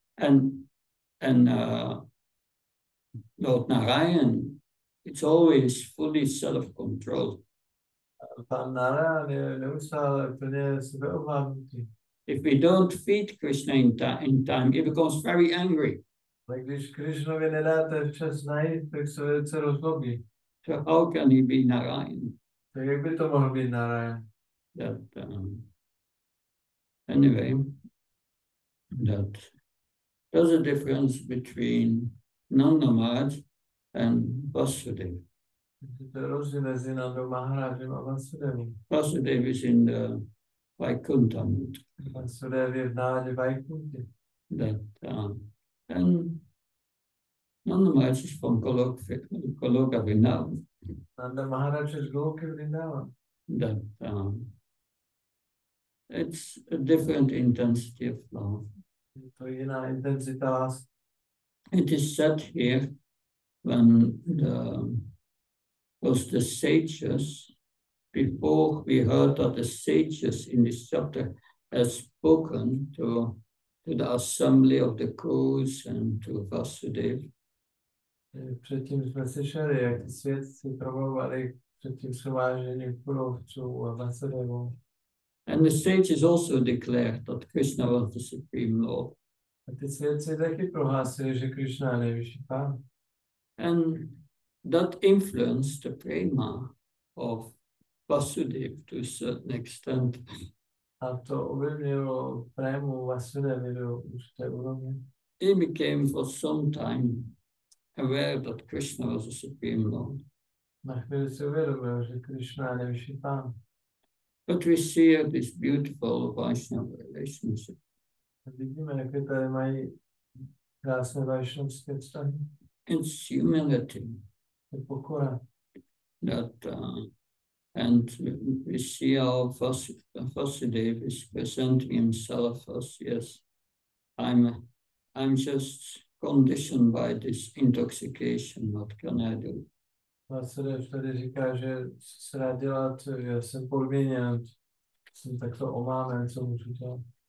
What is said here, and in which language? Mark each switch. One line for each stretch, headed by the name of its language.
English: And Lord Narayan, it's always fully self-controlled.
Czech: Pan Narayan je neustále plně sebeovládnutý.
English: If we don't feed Krishna in time, he becomes very angry.
Czech: Ale když Krishnovi nedáte včas najít, tak se velice rozlobí.
English: So how can he be Narayan?
Czech: Tak jak by to mohl být Narayan?
English: Anyway, there's a difference between Nanda Maharaj and Vasudeva.
Czech: To je rozdíl mezi Nandou Maharajem a Vasudevem.
English: Vasudeva is in the Vaikuntha mood.
Czech: Vasudev je v nádě Vaikunty.
English: And Nanda Maharaj is from Goloka Vrindavan.
Czech: Nanda Maharaj je z Goloky Vrindavan.
English: It's a different intensity of love.
Czech: To je jiná intenzita lásky.
English: It is said here when the sages, before we heard that the sages in this chapter have spoken to the assembly of the Cries and to Vasudeva.
Czech: Předtím jsme slyšeli, jak ty svědci promlouvali před tím shromážděním kurovců a Vasudevou.
English: And the sages also declared that Krishna was the Supreme Lord.
Czech: A ty svědci taky prohlásili, že Krishna je nejvyšší pán.
English: And that influenced the prema of Vasudeva to a certain extent.
Czech: A to ovlivnilo prému Vasudevy do určité úrovně.
English: He became for some time aware that Krishna was the Supreme Lord.
Czech: Na chvíli si uvědomil, že Krishna je nejvyšší pán.
English: But we see this beautiful Vaishnava relationship.
Czech: Vidíme, jaké tady mají krásné vaishnavské vztahy.
English: It's humility
Czech: Je pokora.
English: that, and we see how Vasudeva is presenting himself as, yes, I'm just conditioned by this intoxication. What can I do?
Czech: Vasudev tady říká, že se dá dělat, že jsem podmíněn, jsem takto omámen, co můžu dělat.